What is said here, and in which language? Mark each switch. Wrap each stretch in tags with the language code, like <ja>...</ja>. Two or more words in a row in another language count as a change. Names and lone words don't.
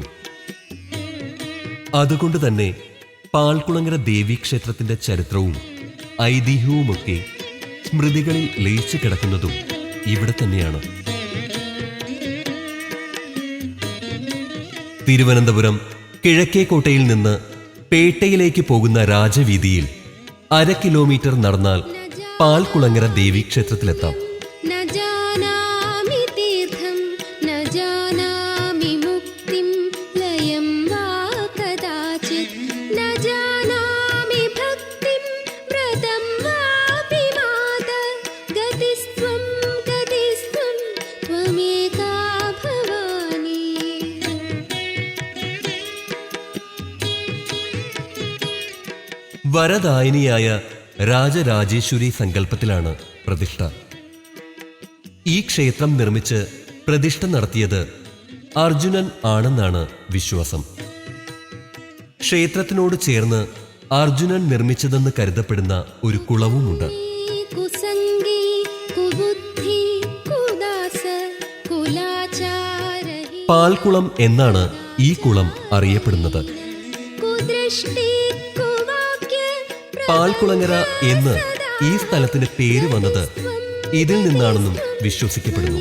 <ml>അതുകൊണ്ട് തന്നെ പാൽക്കുളങ്ങര ദേവീക്ഷേത്രത്തിന്റെ ചരിത്രവും ഐതിഹ്യവുമൊക്കെ സ്മൃതികളിൽ ലയിച്ചു കിടക്കുന്നതും ഇവിടെ തന്നെയാണ്. തിരുവനന്തപുരം കിഴക്കേക്കോട്ടയിൽ നിന്ന് പേട്ടയിലേക്ക് പോകുന്ന രാജവീതിയിൽ 1/2 കിലോമീറ്റർ നടന്നാൽ പാൽക്കുളങ്ങര ദേവീക്ഷേത്രത്തിലെത്താം.</ml> <sa>न जानामि तीर्थं न जानामि मुक्तिं लयं वा कदाचित् न जानामि भक्तिं व्रतं वापि मात गतिस्त्वं त्वमेका भवानी.</sa> <ml>വരദായിനിയായ രാജരാജേശ്വരി സങ്കല്പത്തിലാണ് പ്രതിഷ്ഠ. ഈ ക്ഷേത്രം നിർമ്മിച്ച് പ്രതിഷ്ഠ നടത്തിയത് അർജുനൻ ആണെന്നാണ് വിശ്വാസം. ക്ഷേത്രത്തിനോട് ചേർന്ന് അർജുനൻ നിർമ്മിച്ചതെന്ന് കരുതപ്പെടുന്ന ഒരു കുളവുമുണ്ട്.</ml> <sa>कुसंगी कुबुद्धि कुदास कुलाचारहि</sa> <ml>പാൽക്കുളം എന്നാണ് ഈ കുളം അറിയപ്പെടുന്നത്.</ml> <sa>कुदृष्टि कुवाक्य</sa> <ml>പാൽക്കുളങ്ങര എന്ന് ഈ സ്ഥലത്തിന് പേര് വന്നത് ഇതിൽ നിന്നാണെന്നും വിശ്വസിക്കപ്പെടുന്നു.</ml>